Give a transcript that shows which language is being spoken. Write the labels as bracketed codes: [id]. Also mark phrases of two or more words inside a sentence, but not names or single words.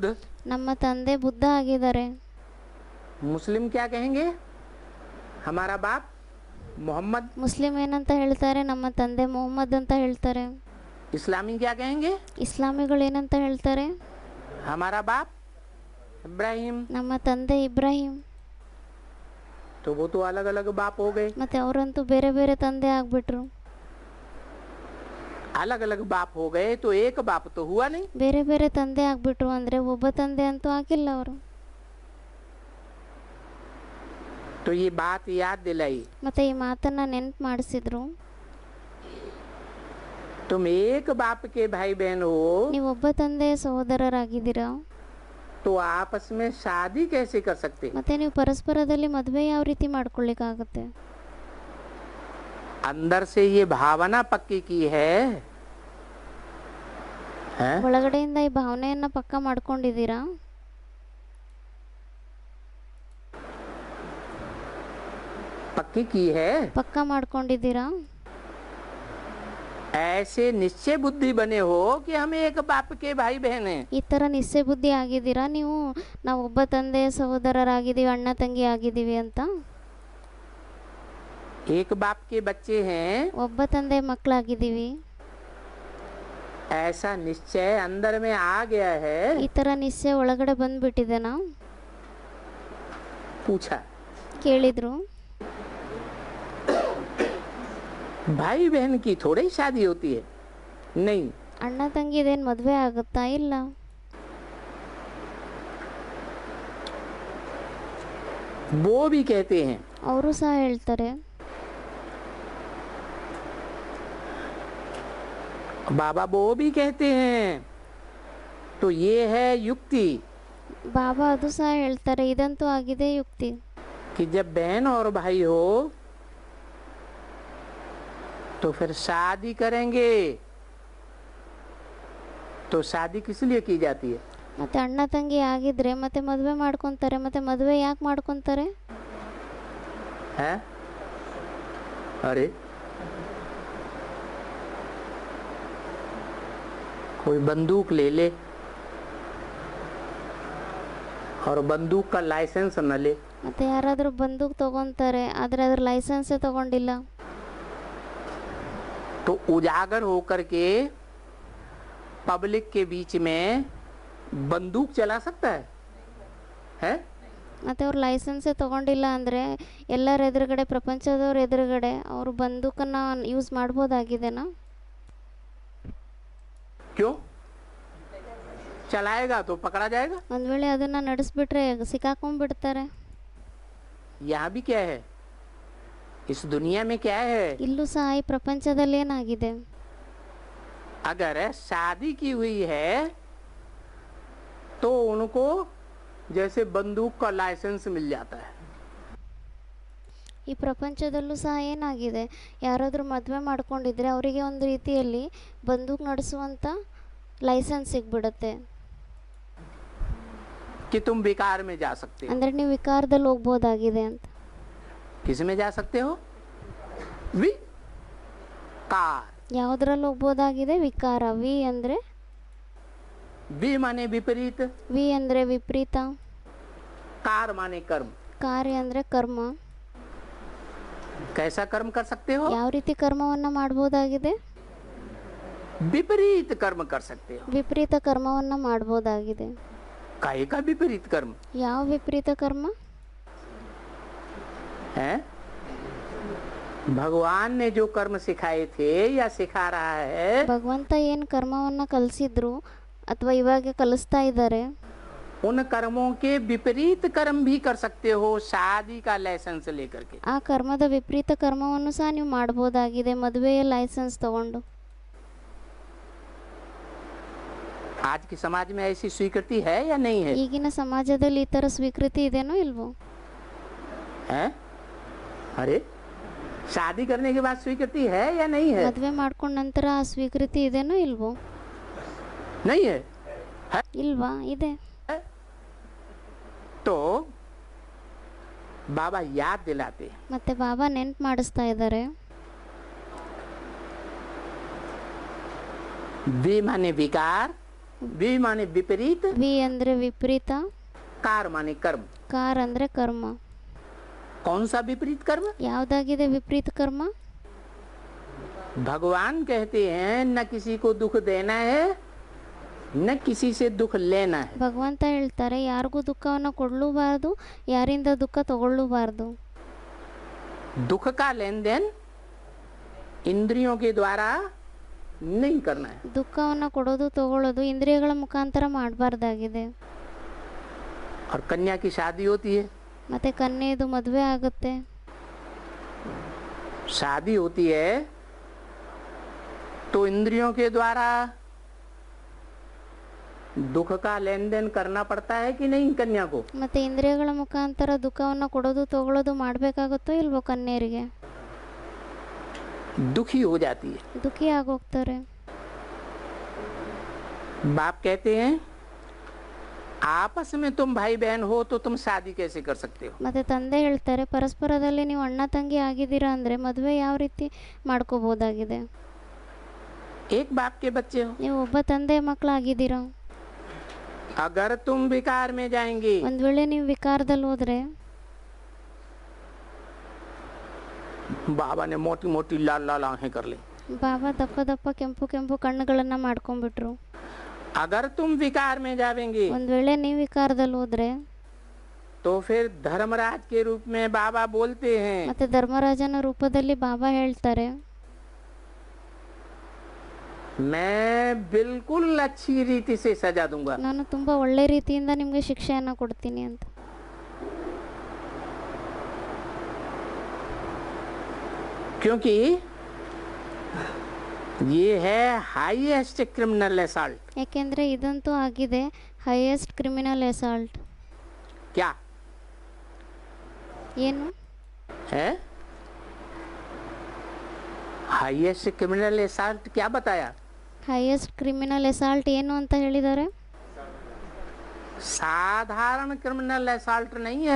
[kn] ನಮ್ಮ ತಂದೆ ಬುದ್ಧ ಆಗಿದ್ದಾರೆ. [hi] मुस्लिम क्या कहेंगे? हमारा बाप मोहम्मद। [kn] ಮುಸ್ಲಿಂ ಏನಂತ ಹೇಳ್ತಾರೆ? ನಮ್ಮ ತಂದೆ ಮೊಹಮ್ಮದ್ ಅಂತ ಹೇಳ್ತಾರೆ. [hi] इस्लामी क्या कहेंगे? [kn] ಇಸ್ಲಾಮಿಗಳು ಏನಂತ ಹೇಳ್ತಾರೆ? [hi] हमारा बाप इब्राहिम। [kn] ನಮ್ಮ ತಂದೆ ಇಬ್ರಾಹಿಂ. [hi] तो वो तो अलग अलग बाप हो गए। [kn] ಮತ್ತೆ ಅವರಂತೂ ಬೇರೆ ಬೇರೆ ತಂದೆ ಆಗ್ಬಿಟ್ರು. [hi] अलग अलग बाप हो गए तो एक बाप तो हुआ नहीं। [kn] ಬೇರೆ ಬೇರೆ ತಂದೆ ಆಗ್ಬಿಟ್ರು ಅಂದ್ರೆ ಒಬ್ಬ ತಂದೆ ಅಂತೂ ಆಗಿಲ್ಲ ಅವರು. [hi] तो ये बात याद दिलाई। [kn] ಮತ್ತೆ ಈ ಮಾತನ್ನ ನೆನ್ಪು ಮಾಡಿಸಿದ್ರು. [hi] तुम एक बाप के भाई बहन हो [kn] ನೀವು ಒಬ್ಬ ತಂದೆಯ ಸಹೋದರರಾಗಿದ್ದೀರಾ, [hi] तो आपस में शादी कैसे कर सकते? [kn] ಮತ್ತೆ ನೀವು ಪರಸ್ಪರದಲ್ಲಿ ಮದುವೆ ಯಾವ ರೀತಿ ಮಾಡ್ಕೊಳ್ಳಿಕ್ಕಾಗತ್ತೆ? [hi] अंदर से ये भावना पक्की की है, हैं? [kn] ಒಳಗಡೆಯಿಂದ ಈ ಭಾವನೆಯನ್ನ ಪಕ್ಕ ಮಾಡ್ಕೊಂಡಿದ್ದೀರಾ? [hi] पक्की की है। [kn] ಪಕ್ಕ ಮಾಡ್ಕೊಂಡಿದ್ದೀರಾ? [hi] ऐसे निश्चय बुद्धि बने हो कि हम एक बाप के भाई बहन हैं। [kn] ಈ ಥರ ನಿಶ್ಚಯ ಬುದ್ಧಿ ಆಗಿದ್ದೀರಾ ನೀವು, ನಾವು ಒಬ್ಬ ತಂದೆಯ ಸಹೋದರರಾಗಿದ್ದೀವಿ, ಅಣ್ಣ ತಂಗಿ ಆಗಿದ್ದೀವಿ ಅಂತ? [hi] एक बाप के बच्चे हैं, [kn] ಒಬ್ಬ ತಂದೆಯ ಮಕ್ಕಳಾಗಿದ್ದೀವಿ, [hi] ऐसा निश्चय अंदर में आ गया है। [kn] ಈ ಥರ ನಿಶ್ಚಯ ಒಳಗಡೆ ಬಂದ್ಬಿಟ್ಟಿದೆನಾ? [hi] पूछा, [kn] ಕೇಳಿದ್ರು. [hi] भाई बहन की थोड़ी शादी होती है? नहीं। [kn] ಅಣ್ಣ ತಂಗಿದೇನು ಮದುವೆ ಆಗುತ್ತಾ? ಇಲ್ಲ. [hi] वो भी कहते हैं, [kn] ಅವರು ಸಹ ಹೇಳ್ತಾರೆ, [hi] बाबा वो भी कहते हैं, तो ये है युक्ति [kn] ಬಾಬಾ ಅದು ಸಹ ಹೇಳ್ತಾರೆ, ಇದಂತೂ ಆಗಿದೆ ಯುಕ್ತಿ. [hi] कि जब बहन और भाई हो तो फिर शादी करेंगे। तो शादी किस लिए की जाती है? [kn] ಮತ್ತೆ ಅಣ್ಣ ತಂಗಿ ಆಗಿದ್ರೆ ಮತ್ತೆ ಮದುವೆ ಮಾಡ್ಕೊತಾರೆ, ಮತ್ತೆ ಮದುವೆ ಯಾಕೆ ಮಾಡ್ಕೊತಾರೆ? [hi] है? अरे कोई बंदूक ले ले और बंदूक का लाइसेंस न ले, [kn] ಮತ್ತೆ ಯಾರಾದರೂ ಬಂದೂಕ್ ತಗೊಂತಾರೆ ಆದರೆ ಅದ್ರ ಲೈಸೆನ್ಸೇ ತಗೊಂಡಿಲ್ಲ, [hi] तो उजागर होकर के पब्लिक के बीच में बंदूक चला सकता है? हैं? [kn] ಮತ್ತು ಅವ್ರು ಲೈಸೆನ್ಸೇ ತಗೊಂಡಿಲ್ಲ ಅಂದರೆ ಎಲ್ಲರ ಎದುರುಗಡೆ, ಪ್ರಪಂಚದವ್ರ ಎದುರುಗಡೆ ಅವರು ಬಂದೂಕನ್ನು ಯೂಸ್ ಮಾಡ್ಬೋದಾಗಿದೆನಾ? [hi] क्यों? चलाएगा तो पकड़ा जाएगा। [kn] ಒಂದು ವೇಳೆ ಅದನ್ನು ನಡೆಸ್ಬಿಟ್ರೆ ಸಿಕ್ಕಾಕೊಂಡ್ಬಿಡ್ತಾರೆ. [hi] यहाँ भी क्या है, इस दुनिया में क्या है, [kn] ಇಲ್ಲೂ ಸಹ ಈ ಪ್ರಪಂಚದಲ್ಲಿ ಏನಾಗಿದೆ? [hi] अगर शादी की हुई है तो उनको जैसे बंदूक का लाइसेंस मिल जाता है। [kn] ಈ ಪ್ರಪಂಚದಲ್ಲೂ ಸಹ ಏನಾಗಿದೆ, ಯಾರಾದರೂ ಮದುವೆ ಮಾಡ್ಕೊಂಡಿದ್ರೆ ಅವರಿಗೆ ಒಂದು ರೀತಿಯಲ್ಲಿ ಬಂದೂಕ್ ನಡೆಸುವಂಥ ಲೈಸೆನ್ಸ್ ಸಿಗ್ಬಿಡುತ್ತೆ. [hi] कि तुम विकार में जा सकते हो। [kn] ಅಂದರೆ ನೀವು ವಿಕಾರದಲ್ಲಿ ಹೋಗ್ಬೋದಾಗಿದೆ ಅಂತ. [hi] किस में जा सकते हो? विकार। [kn] ಯಾವುದ್ರಲ್ಲಿ ಹೋಗ್ಬೋದಾಗಿದೆ? ವಿಕಾರ. ವಿ ಅಂದರೆ [hi] वी माने विपरीत, [kn] ವಿ ಅಂದರೆ ವಿಪರೀತ, [hi] कार माने कर्म। [kn] ಕಾರ್ಯ ಅಂದರೆ ಕರ್ಮ. [hi] कैसा कर्म कर सकते हो? [kn] ಯಾವ ರೀತಿ ಕರ್ಮವನ್ನು ಮಾಡ್ಬೋದಾಗಿದೆ? [hi] विपरीत कर्म कर सकते हो। [kn] ವಿಪರೀತ ಕರ್ಮವನ್ನು ಮಾಡ್ಬೋದಾಗಿದೆ. [hi] काहे का विपरीत कर्म [kn] ಯಾವ ವಿಪರೀತ ಕರ್ಮ? [hi] है? भगवान ने जो कर्म सिखाए थे या सिखा रहा है, [kn] ಭಗವಂತ ಏನು ಕರ್ಮವನ್ನು ಕಲಿಸಿದ್ರು ಅಥವಾ ಇವಾಗ ಕಲಿಸ್ತಾ ಇದ್ದಾರೆ, [hi] उन कर्मों के विपरीत कर्म भी कर सकते हो शादी का लाइसेंस लेकर के। [kn] ಆ ಕರ್ಮದ ವಿಪರೀತ ಕರ್ಮವನ್ನು ಸಹ ನೀವು ಮಾಡ್ಬೋದಾಗಿದೆ ಮದುವೆಯ ಲೈಸೆನ್ಸ್ ತಗೊಂಡು. [hi] आज के समाज में ऐसी स्वीकृति है या नहीं है? [kn] ಈಗಿನ ಸಮಾಜದಲ್ಲಿ ಈ ಥರ ಸ್ವೀಕೃತಿ ಇದೆನೋ ಇಲ್ವೋ? [hi] है? अरे शादी करने के बाद स्वीकृति है या नहीं है? [kn] ಮದುವೆ ಮಾಡ್ಕೊಂಡ ನಂತರ ಆ ಸ್ವೀಕೃತಿ ಇದೆನೋ ಇಲ್ವೋ? [hi] नहीं है, है? [kn] ಇಲ್ವಾ? ಇದೆ. [hi] तो बाबा याद दिलाते, [kn] ಮತ್ತೆ ಬಾಬಾ ನೆನ್ಪು ಮಾಡಿಸ್ತಾ ಇದ್ದಾರೆ, [hi] वे माने विकार, वे माने विपरीत, [kn] ವಿ ಅಂದರೆ ವಿಪರೀತ, [hi] कार माने कर्म। [kn] ಕಾರ್ ಅಂದರೆ ಕರ್ಮ. [hi] कौन सा विपरीत कर्म? [kn] ಯಾವುದಾಗಿದೆ ವಿಪರೀತ ಕರ್ಮ? [hi] भगवान कहते हैं न किसी को दुख देना है न किसी से दुख लेना है। [kn] ಭಗವಂತ ಹೇಳ್ತಾರೆ ಯಾರಿಗೂ ದುಃಖವನ್ನು ಕೊಡಲೂಬಾರ್ದು, ಯಾರಿಂದ ದುಃಖ ತಗೊಳ್ಳೂಬಾರ್ದು. [hi] दुख का लेन देन इंद्रियों के द्वारा नहीं करना है। [kn] ದುಃಖವನ್ನು ಕೊಡೋದು ತಗೊಳ್ಳೋದು ಇಂದ್ರಿಯಗಳ ಮುಖಾಂತರ ಮಾಡಬಾರ್ದಾಗಿದೆ. [hi] और कन्या की शादी होती है, [kn] ಮತ್ತೆ ಕನ್ಯೆದು ಮದುವೆ ಆಗುತ್ತೆ. [hi] शादी होती है तो इंद्रियों के द्वारा दुख का लेन देन करना पड़ता है कि नहीं कन्या को? [kn] ಮತ್ತು ಇಂದ್ರಿಯಗಳ ಮುಖಾಂತರ ದುಃಖವನ್ನು ಕೊಡೋದು ತಗೊಳ್ಳೋದು ಮಾಡಬೇಕಾಗುತ್ತೋ ಇಲ್ವೋ ಕನ್ಯರಿಗೆ? [hi] दुखी हो जाती है। [kn] ದುಃಖಿ ಆಗೋಗ್ತಾರೆ. [hi] बाप कहते हैं आपस में तुम भाई बहन हो तो तुम शादी कैसे कर सकते हो? [kn] ಮತ್ತು ತಂದೆ ಹೇಳ್ತಾರೆ ಪರಸ್ಪರದಲ್ಲಿ ನೀವು ಅಣ್ಣ ತಂಗಿ ಆಗಿದ್ದೀರಾ ಅಂದರೆ ಮದುವೆ ಯಾವ ರೀತಿ ಮಾಡ್ಕೋಬೋದಾಗಿದೆ? [hi] एक बाप के बच्चे हो। [kn] ನೀವು ಒಬ್ಬ ತಂದೆ ಮಕ್ಕಳಾಗಿದ್ದೀರಾ. [hi] अगर तुम विकार में जाएंगे, [kn] ಒಂದು ವೇಳೆ ನೀವು ವಿಕಾರದಲ್ಲಿ ಹೋದರೆ, [hi] बाबा ने मोटी मोटी लाल लाल आंखें कर ली। [kn] ಬಾಬಾ ದಪ್ಪ ದಪ್ಪ ಕೆಂಪು ಕೆಂಪು ಕಣ್ಣುಗಳನ್ನ ಮಾಡ್ಕೊಂಡ್ಬಿಟ್ರು. [hi] अगर तुम विकार में जाएंगे, [kn] ಒಂದು ವೇಳೆ ನೀವು ವಿಕಾರದಲ್ಲಿ ಹೋದ್ರೆ, [hi] तो फिर धर्मराज के रूप में बाबा बोलते हैं, [kn] ಮತ್ತೆ ಧರ್ಮರಾಜನ ರೂಪದಲ್ಲಿ ಬಾಬಾ ಹೇಳ್ತಾರೆ, [hi] मैं बिल्कुल अच्छी रीति से सजा दूंगा। [kn] ನಾನು ತುಂಬಾ ಒಳ್ಳೆ ರೀತಿಯಿಂದ ನಿಮಗೆ ಶಿಕ್ಷೆಯನ್ನ ಕೊಡ್ತೀನಿ ಅಂತ. [hi] क्योंकि ये है [en] highest criminal assault. [kn] ಯಾಕೆಂದ್ರೆ ಇದಂತೂ ಆಗಿದೆ [en] highest criminal assault. [hi] क्या [kn] ಏನು [hi] है [en] highest criminal assault? [hi] क्या बताया? [en] highest criminal assault [kn] ಏನು ಅಂತ ಹೇಳಿದ್ದಾರೆ? [hi] साधारण [en] criminal assault [hi] नहीं है,